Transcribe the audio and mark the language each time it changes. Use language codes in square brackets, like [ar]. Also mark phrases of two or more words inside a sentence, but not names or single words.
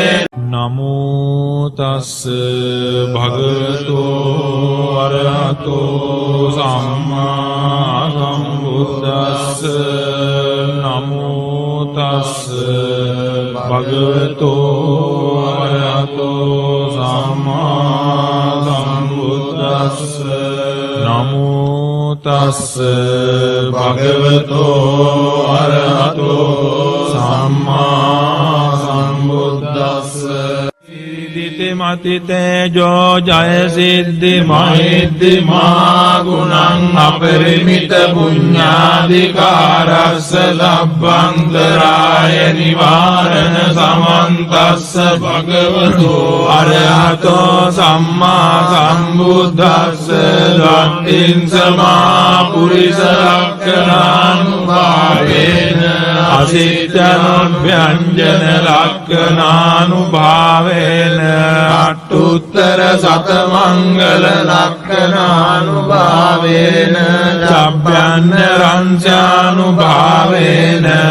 [pi] නමෝ තස්ස භගවතු අරහතෝ සම්මා සම්බුද්දස්ස නමෝ තස්ස භගවතු අරහතෝ සම්මා සම්බුද්දස්ස නමෝ තස්ස භගවතු අරහතෝ සම්මා සම්බුද්දස්ස මතිතේජෝ ජය සිද්ධි මහිද්දි මා ගුණං අපරිමිත පුඤ්ඤාධිකාරස්ස ලබ්බන්තරාය නිවාරණ සමන්තස්ස භගවතු අරහතෝ සම්මා සම්බුද්දස්ස ධම්මින් සමා පුරිස ලක්ඛණානුභාවේන අසිට්ඨනොභ්‍යංජන ලක්ඛණානුභාවේන අට්ඨුත්තර සතමංගල ලක්ඛණානුභාවේන චබ්බ්‍යන්න රංචානුභාවේන